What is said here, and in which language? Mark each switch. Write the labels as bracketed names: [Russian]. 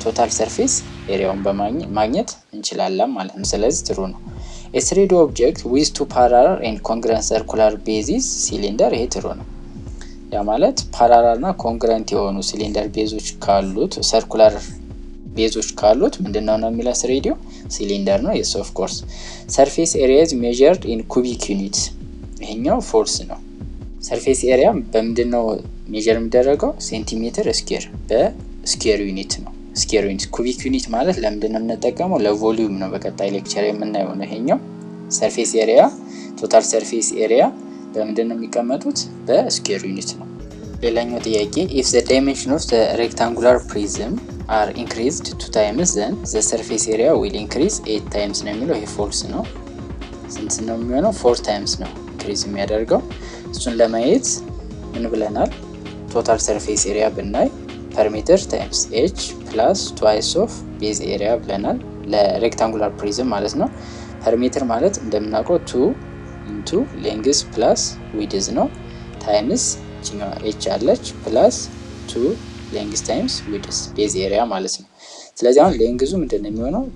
[Amharic] ቶታል ሰርፌስ ኤሪያውን በማግኘት እንችላለን ማለት ነው። ስለዚህ ትሩ ነው። [English] A 3D object with 2 parallel and congruent circular bases cylinder [Amharic] ይሄ ትሩ ነው። ያ ማለት ፓራላል እና ኮንግሩንት የሆኑ ሲሊንደር ቤዞች ካሉት ሰርኩላር ቤዞች ካሉት ምንድነው ነው የሚለው 3D ሲሊንደር ነው። [English] yes of course surface area is measured in cubic units [Amharic] ይሄኛው ፎልስ ነው። surface area በምንድነው ሜጀር የሚደረገው? ሴንቲሜትር ስኩዌር በስኩዌር ዩኒት ነው። ስኩዌር ዩኒት ኩቢክ ዩኒት ማለት ለምንድነው የምንጠቀመው? ለቮሊዩም ነው። በቀጣይ ሌክቸር የምናየው ነው ይሄኛው። ሰርፌስ ኤሪያ ቶታል ሰርፌስ ኤሪያ በምንድነው የሚቀመጡት? በስኩዌር ዩኒት ነው። ሌላኛው ጥያቄ [English] if the dimension of the rectangular prism are increased 2 times then the surface area will increase 8 times [Amharic] ነው የሚለው። ይሄ ፎልስ ነው። ስንት ነው የሚሆነው? [English] 4 times [Amharic] ነው ኢንክሪዝ የሚያደርገው። እሱን ለማየት ምን ብለናል? ቶታል ሰርፌስ ኤሪያ ብናይ ፐሪሜትር ታይምስ h ፕላስ [English] twice of base area [Amharic] ብለናል። ለሬክታንጉላር ፕሪዝም ማለት ነው። ፐሪሜትር ማለት እንደምናውቀው [English] 2 into length plus width [Amharic] ነው ታይምስ እቺኛው h አለች ፕላስ [English] 2 length times width [Amharic] base area ማለት ነው። ስለዚህ አሁን ሌንግዙ ምንድነው የሚሆነው?